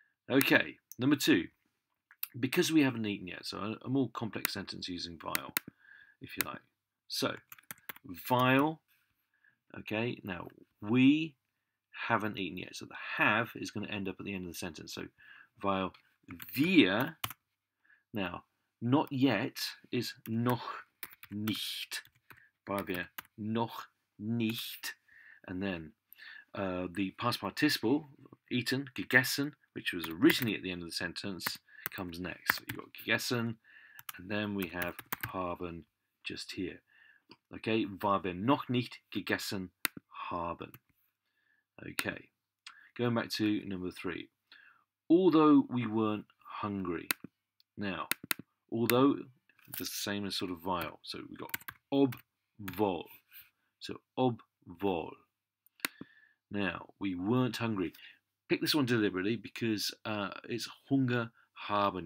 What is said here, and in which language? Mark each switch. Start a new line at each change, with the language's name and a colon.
English: Okay, number 2. Because we haven't eaten yet, so a more complex sentence using weil, if you like. So, weil, okay, now we haven't eaten yet. So the have is going to end up at the end of the sentence. So,
German: weil wir,
English: now, not yet is
German: noch nicht. Weil wir noch nicht,
English: and then the past participle, eaten,
German: gegessen,
English: which was originally at the end of the sentence, comes next. So you've got gegessen, and then we have
German: haben
English: just here. Okay,
German: weil wir noch nicht gegessen haben.
English: Okay, going back to number 3. Although we weren't hungry. Now, although, it's the same as sort of weil. So we've got obwohl. So obwohl. Now, we weren't hungry. Pick this one deliberately because it's
German: Hunger haben.